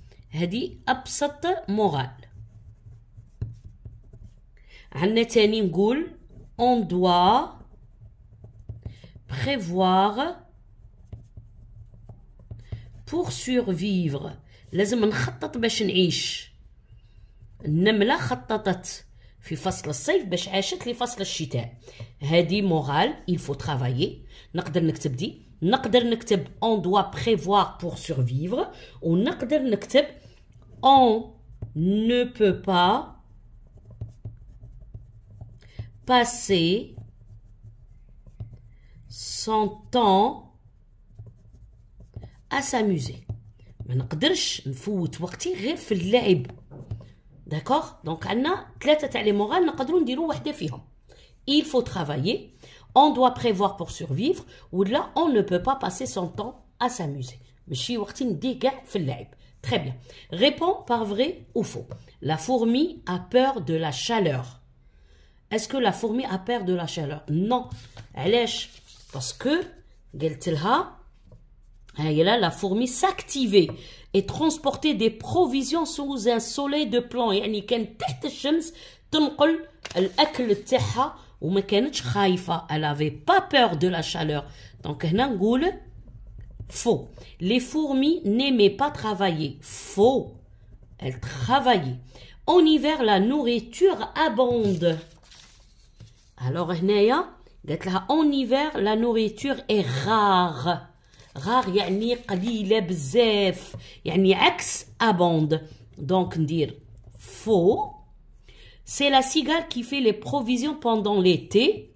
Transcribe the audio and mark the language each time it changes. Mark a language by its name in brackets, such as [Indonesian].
[Arabic] هذه ابسط مورال. عندنا تاني نقول [French] on doit prévoir pour survivre. [Arabic] لازم نخطط باش نعيش. النملة خططت في فصل الصيف باش عاشت لفصل الشتاء. هذه مورال [French] il faut travailler. [Arabic] نقدر نكتب دي. نقدر نكتب [French] on doit prévoir pour survivre. [Arabic] ونقدر نكتب [French] on ne peut pas passer son temps à s'amuser. [Arabic] ما نقدرش نفوت وقتي غير في اللعب. داكوغ؟ دونك عندنا ثلاثة تاع لي مورال نقدروا نديروا وحده فيهم. [French] Il faut travailler, on doit prévoir pour survivre, [Arabic] ولا [French] on ne peut pas passer son temps à s'amuser. [Arabic] ماشي وقتي نديه كاع في اللعب. [French] Très bien. Réponds par vrai ou faux. La fourmi a peur de la chaleur. Est-ce que la fourmi a peur de la chaleur? Non. [Arabic] علاش؟ [French] parce que [Arabic] قلت لها هاي [French] là la fourmi s'activait et transportait des provisions sous un soleil de plomb. [Arabic] يعني كانت تحت الشمس تنقل الأكل تاعها وما كانتش خايفة. [French] Elle avait pas peur de la chaleur. Donc [Arabic] هنا نقول [French] faux. Les fourmis n'aimaient pas travailler. Faux. Elles travaillaient. En hiver, la nourriture abonde. Alors [Arabic] هنايا قالت لها [French] en hiver la nourriture est rare. [Arabic] rare يعني قليلة بزاف يعني عكس abonde. Donc ندير faux. [French] c'est la cigale qui fait les provisions pendant l'été.